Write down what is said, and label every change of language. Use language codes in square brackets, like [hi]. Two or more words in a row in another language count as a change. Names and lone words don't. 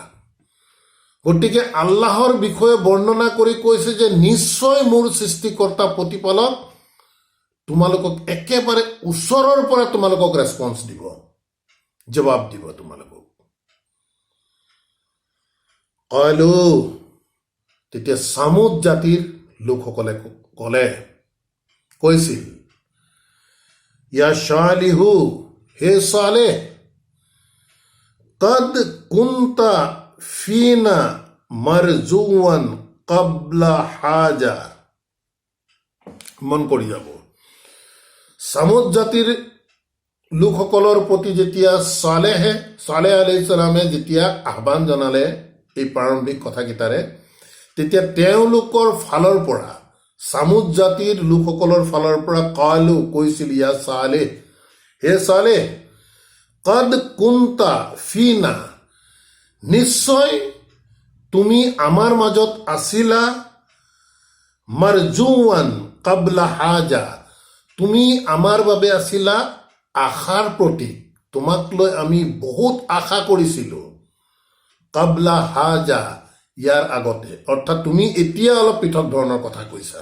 [as] গতিকে আল্লাহৰ বিষয়ে বৰ্ণনা কৰি কৈছে যে নিশ্চয় মোৰ সৃষ্টিকৰ্তা প্ৰতিপালক তোমালোকক একেবাৰে ওচৰৰ পৰা তোমালোকক ৰেছপন্স দিব, জবাব দিব তোমালোকক। কালু, তেতিয়া চামুদ জাতিৰ লোকসকলে কৈছিল, [ar] يا صالح, [as] হে চালেহ, [ar] قد كنت فينا مرجوا قبل هذا. [as] মন কৰি যাব, চামুদ জাতিৰ লোকসকলৰ প্ৰতি যেতিয়া চালেহ [ar] عليه السلام [as] যেতিয়া আহ্বান জনালে এই প্ৰাৰম্ভিক কথাকেইটাৰে, তেতিয়া তেওঁলোকৰ ফালৰ পৰা, চামুদ জাতিৰ লোকসকলৰ ফালৰ পৰা কালু কৈছিল, [ar] يا صالح, [as] হে চালেহ, [ar] قد كنت فينا, [as] নিশ্চয় তুমি আমাৰ মাজত আছিলা, [ar] مرجوا قبل هذا, [as] তুমি আমাৰ বাবে আছিলা আশাৰ প্ৰতীক, তোমাক লৈ আমি বহুত আশা কৰিছিলোঁ, [ar] قبل هذا, [as] ইয়াৰ আগতে, অৰ্থাৎ তুমি এতিয়া অলপ পৃথক ধৰণৰ কথা কৈছা।